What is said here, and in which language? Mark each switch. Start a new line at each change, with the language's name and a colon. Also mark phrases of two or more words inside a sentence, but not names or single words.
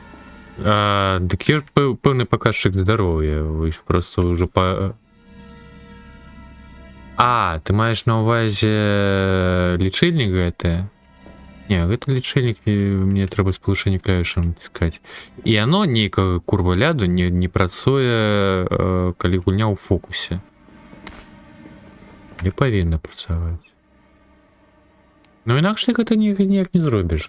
Ukrainian: Так є ж певний показчик здоров'я, ви ж просто вже
Belarusian: А, ты маешь на увазі лічильник гэты? Не, гэта лічильник, мне трэба спалучэнне клавішам натискаць. І оно нейкага курва ляду не працуе, калі гульня ў фокусе. Не павінна працаваць. Ну інакш ты гэта ніяк не зробіш.